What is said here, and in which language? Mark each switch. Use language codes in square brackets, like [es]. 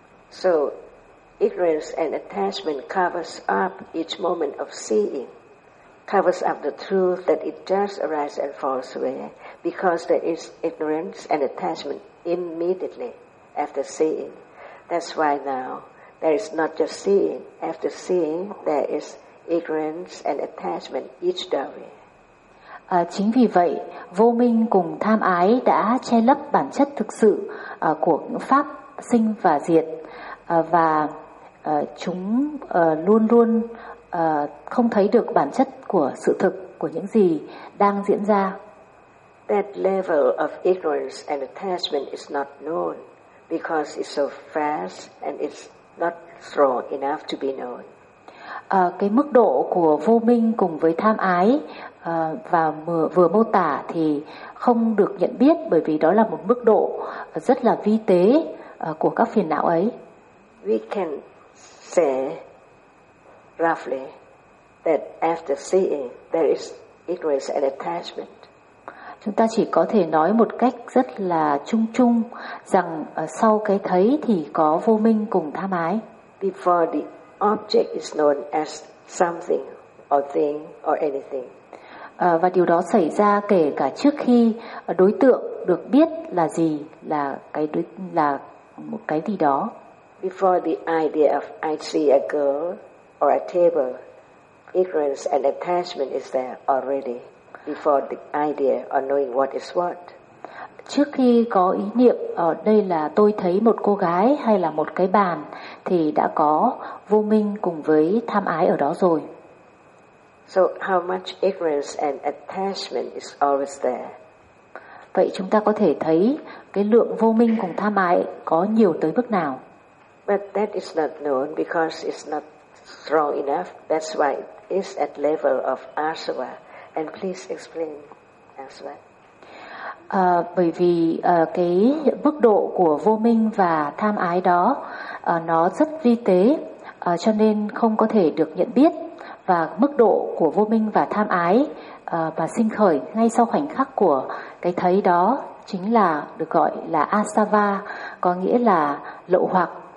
[en] So ignorance and attachment covers up each moment of seeing, covers up the truth that it does arise and falls away because there is ignorance and attachment immediately after seeing. That's why now there is not just seeing. After seeing, there is ignorance and attachment each day. [vi] Chính vì vậy, vô minh cùng tham ái đã che lấp bản chất thực sự của pháp sinh và diệt, và chúng luôn luôn không thấy được bản chất của sự thực của những gì đang diễn ra. [en] That level of ignorance and attachment is not known because it's so fast and it's not strong enough to be known. [vi] Cái mức độ của vô minh cùng với tham ái và vừa mô tả thì không được nhận biết bởi vì đó là một mức độ rất là vi tế của các phiền não ấy. [en] We can say roughly that after seeing there is ignorance and attachment. [vi] Chúng ta chỉ có thể nói một cách rất là chung chung rằng sau cái thấy thì có vô minh cùng tham ái. [en] Before the object is known as something or thing or anything. [vi] Và điều đó xảy ra kể cả trước khi đối tượng được biết là gì, là cái đối, là một cái gì đó. [en] Before the idea of I see a girl or a table, ignorance and attachment is there already. Before the idea or knowing what is what. [vi] Trước khi có ý niệm ở đây là tôi thấy một cô gái hay là một cái bàn thì đã có vô minh cùng với tham ái ở đó rồi. [en] So how much ignorance and attachment is always there? [vi] Vậy chúng ta có thể thấy cái lượng vô minh cùng tham ái có nhiều tới mức nào? [en] But that is not known because it's not strong enough. That's why it's at level of asava. And please explain asava. [vi] Bởi vì cái mức độ của vô minh và tham ái đó nó rất vi tế, cho nên không có thể được nhận biết. Và mức độ của vô minh và tham ái và sinh khởi ngay sau khoảnh khắc của cái thấy đó chính là được gọi là asava, có nghĩa là lậu hoặc.